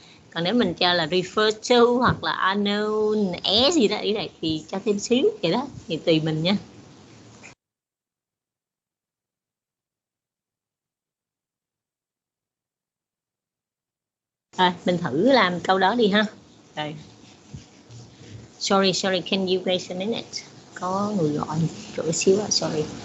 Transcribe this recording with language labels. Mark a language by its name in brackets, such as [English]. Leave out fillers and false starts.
[Vietnamese] Còn nếu mình cho là [English] refer to [Vietnamese] hoặc là unknown s gì đó, ý này thì cho thêm xíu vậy đó, thì tùy mình nha. Rồi mình thử làm câu đó đi ha. Rồi. [English] Sorry, can you wait a minute? [Vietnamese] Có người gọi cửa xíu à, sorry.